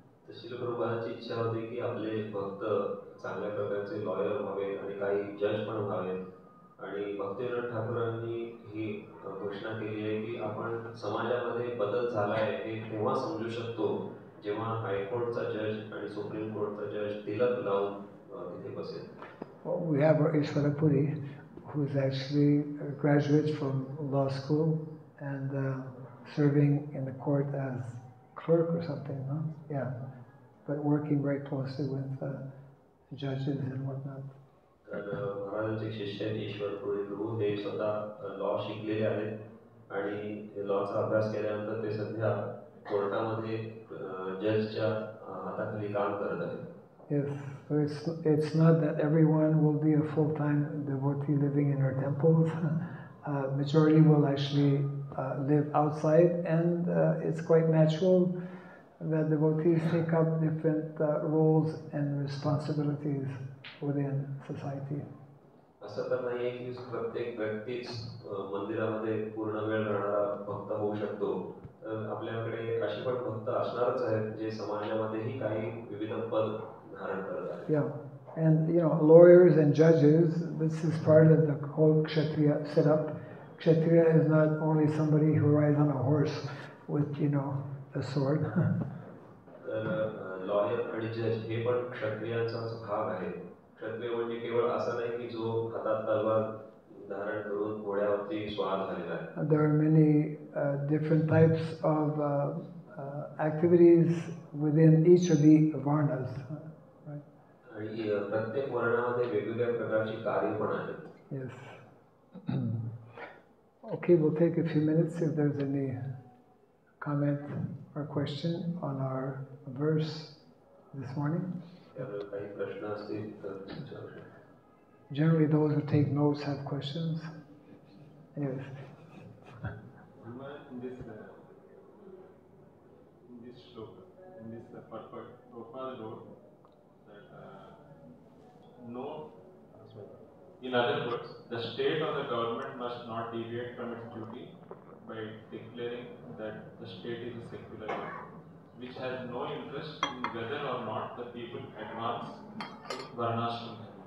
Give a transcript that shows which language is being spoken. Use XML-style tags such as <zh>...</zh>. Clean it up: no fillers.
<mr>श्रील प्रभुपादांची इच्छा होती की आपले भक्त चांगल्या प्रकारचे लॉयर व्हावे आणि काही जज पण व्हावेत. आणि भक्तिविनोद ठाकूरांनी ही घोषणा केली आहे की आपण समाजामध्ये बदल झाला आहे हे तेव्हा समजू शकतो जेव्हा हायकोर्टचा जज आणि सुप्रीम कोर्टचा जज तिलक लावून तिथे बसेल.</mr> <en>We have our Ishwara Puri, who is actually a graduate from law school and serving in the court as clerk or something, huh? Yeah, but working very closely with judges and whatnot.</en> <mr>तर महाराजांचे शिष्य ईश्वर पुरी प्रभू हे स्वतः law शिकलेले आहेत आणि लॉचा अभ्यास केल्यानंतर ते सध्या कोर्टामध्ये जजच्या हाताखाली काम करत आहेत.</mr> <en>Yes, so it's not that everyone will be a full-time devotee living in our temples. Majority will actually live outside, and it's quite natural that devotees take up different roles and responsibilities within society.</en> <mr>असं तर नाही आहे की प्रत्येक व्यक्तीच मंदिरामध्ये पूर्ण वेळ राहणारा भक्त होऊ शकतो. तर आपल्याकडे असे पण भक्त असणारच आहेत जे समाजामध्येही काही विविध पद धारण करत आहेत.</mr> <en>Yeah, And lawyers and judges, this is part of the whole Kshatriya setup. Kshatriya is not only somebody who rides on a horse with, a sword.</en> <mr>तर लॉयर आणि जज हे पण क्षत्रियांचाच भाग आहे. क्षत्रिय म्हणजे केवळ असं नाही की जो हातात तलवार धारण करून घोड्यावरती स्वार झालेला आहे.</mr> <en>There are many different types of activities within each of the varnas. Right?</en> <mr>आणि प्रत्येक वर्णामध्ये वेगवेगळ्या प्रकारची कार्य पण आहेत.</mr> <en>Yes. Okay, we'll take a few minutes if there's any comment or question on our verse this morning.</en> <mr>त्यामुळे काही प्रश्न असतील तर विचारू शकता.</mr> <en>Generally, those who take notes have questions. Yes. In this shloka, in this purport, Prabhupada wrote that in other words, the state or the government must not deviate from its duty by declaring that the state is a secular one, which has no interest in whether or not the people advance in varnashram.</en>